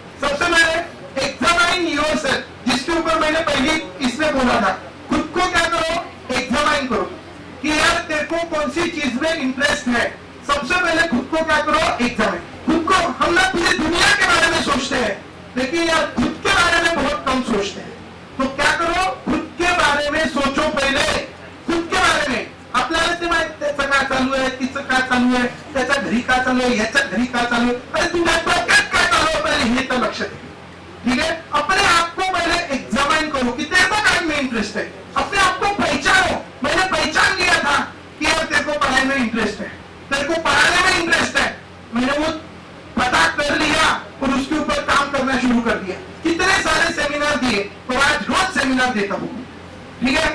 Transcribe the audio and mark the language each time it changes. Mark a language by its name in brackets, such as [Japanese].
[Hindi] सबसे पहले [English] examine yourself, [Hindi] जिसके ऊपर मैंने पहले इसमें बोला था, खुद को क्या करो, एग्जामाइन करो कि यार तेरे को कौन सी चीज में इंटरेस्ट है। सबसे पहले खुद को क्या करो, एग्जामाइन। खुद को, हम लोग पूरी दुनिया के बारे में सोचते हैं लेकिन यार खुद के बारे में बहुत कम सोचते हैं। तो क्या करो, खुद के बारे में सोचो पहले, खुद के बारे में। [Marathi] आपल्याला ते माहित त्याचं काय चालू आहे, तिचं काय चालू आहे, त्याच्या घरी काय चालू आहे, याच्या घरी काय चालू आहे, अरे तुझ्या डोक्यात काय चालू आहे पहले हे तर लक्षात ठेव, [Hindi] ठीक है? अपने आप को पहले एग्जामाइन करो कि तेरे को काय में इंटरेस्ट है, अपने आप को पहचानो। मैंने पहचान लिया था कि यार तेरे को पढ़ाई में इंटरेस्ट है, तेरे को पढ़ाने में इंटरेस्ट है, मैंने वो पता कर लिया और उसके ऊपर काम करना शुरू कर दिया। कितने सारे सेमिनार दिए और आज रोज सेमिनार देता हूँ, ठीक है?